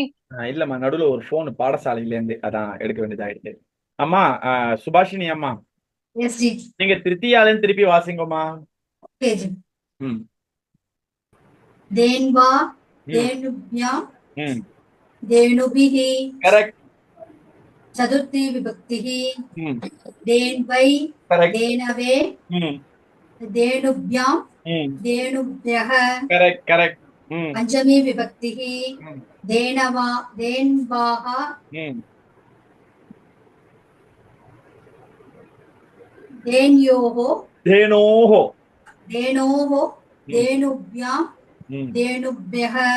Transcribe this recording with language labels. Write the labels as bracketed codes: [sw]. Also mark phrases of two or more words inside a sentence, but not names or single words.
[ta] இல்லம்மா, நடுவுல ஒரு போன் பாடசாலையில இருந்து அதான் எடுக்க வேண்டியதாயிடுச்சு. அம்மா சுபாஷினி அம்மா, [en] எஸ் ஜி, [ta] நீங்க திருத்தியால திருப்பி வாசிங்கம்மா. [en] okay ji. [sa] धेन्वा धेनुभ्याम् धेनुभिः. [ta] கரெக்ட். [sa] चतुर्थी विभक्तिः धेन्वै धेनवे धेनुभ्यां धेनुभ्यः. करेक्ट. पंचमी विभक्तिः धेनवा धेन्वाः धेन्योः धेनुभ्यां धेनुभ्यः.